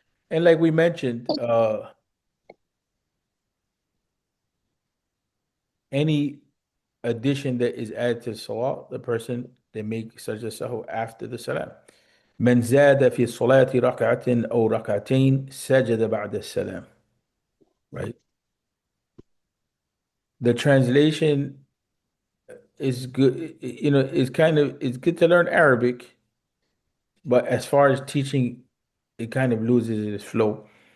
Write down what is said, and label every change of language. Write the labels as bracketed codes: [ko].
[en] And like we mentioned, any addition that is added to the salah, the person they make sajda sahu after the salam. [ar] من زاد في الصلاة ركعة أو ركعتين سجد بعد السلام. [en] Right? The translation is good, it's good to learn Arabic, but as far as teaching, it kind of loses its flow.